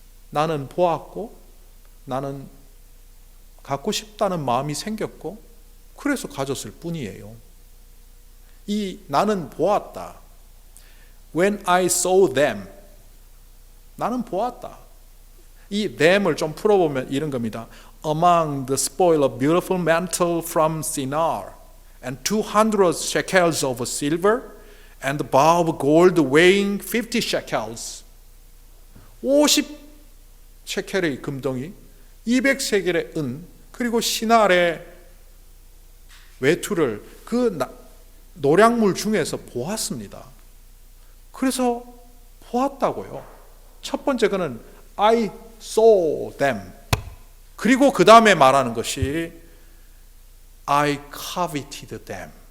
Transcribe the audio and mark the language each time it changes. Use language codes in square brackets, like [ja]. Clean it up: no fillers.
[ko] 나는 보았고 나는 갖고 싶다는 마음이 생겼고 그래서 가졌을 뿐이에요. 이 나는 보았다. [en] When I saw them. [ko] 나는 보았다. 이 them을 좀 풀어보면 이런 겁니다. [en] Among the spoil of beautiful mantle from Shinar and 200 shekels of silver and the bow of gold weighing 50 shekels. [ko] 50 셰켈의 금덩이, 200세겔의 은, 그리고 시날의 외투를 그 노량물 중에서 보았습니다. 그래서 보았다고요. 첫 번째 그는 [en] I saw them. [ko] 그리고 그 다음에 말하는 것이 [en] I coveted them.